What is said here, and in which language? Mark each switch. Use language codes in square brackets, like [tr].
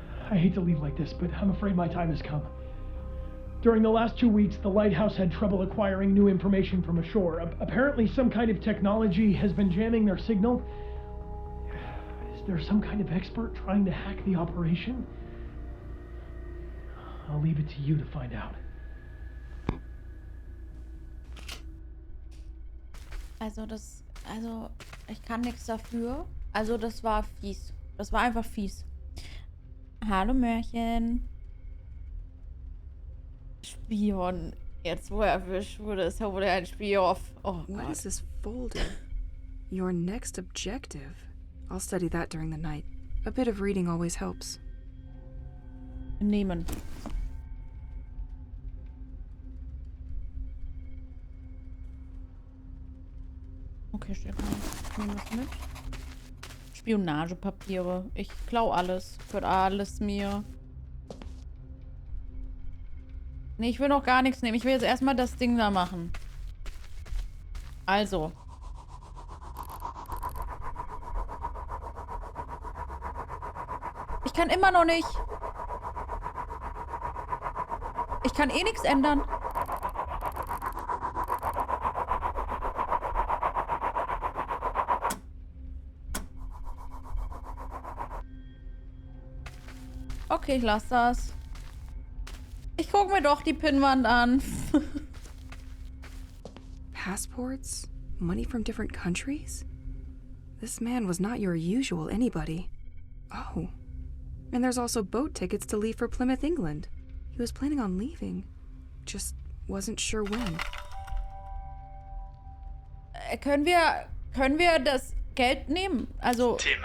[en] I hate to leave like this, but I'm afraid my time has come. During the last 2 weeks, the lighthouse had trouble acquiring new information from ashore. Apparently, some kind of technology has been jamming their signal. Is there some kind of expert trying to hack the operation? I'll leave it to you to find out. [de] Also, ich kann nichts dafür. Also, das war fies. Das war einfach fies. Hallo, Mörchen. Spion. Jetzt, wo er erwischt wurde, ist er wohl ein Spion. Oh [en] What [de] Gott. [en] is this folder? Your next objective. I'll study that during the night. A bit of reading always helps. [de] Nehmen. Okay, steht mal. Ich nehme das mit. Spionagepapiere. Ich klau alles. Gehört alles mir. Nee, ich will noch gar nichts nehmen. Ich will jetzt erstmal das Ding da machen. Also. Ich kann immer noch nicht. Ich kann eh nichts ändern. Okay, ich lass das. Ich guck mir doch die Pinnwand an. [en] Passports? Money from different countries? This man was not your usual anybody. Oh. And there's also boat tickets to leave for Plymouth, England. He was planning on leaving. Just wasn't sure when. [de] Können wir das Geld nehmen? Also.